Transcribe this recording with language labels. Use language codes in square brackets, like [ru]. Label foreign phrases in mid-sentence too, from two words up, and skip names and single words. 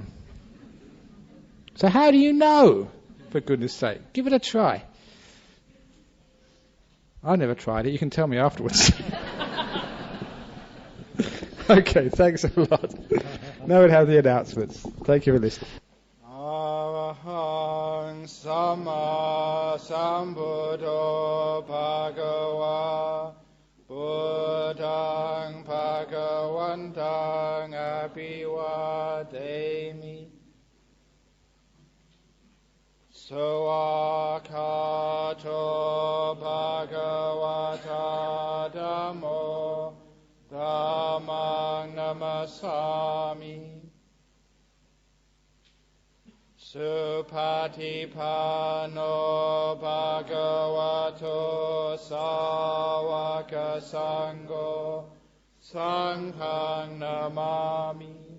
[en] So how do you know? For goodness sake, give it a try. I never tried it. You can tell me afterwards. Okay, thanks a lot. Now we'll have the announcements. Thank you for listening. [pi] Arahang Sama Sambuddho Bhagava Buddhang Bhagavantang Abhivademi Soakato Bhagavata Dhammo Dhammang Namasami Supatipano Bhagavato Sāvaka Sangho Sanghang Namami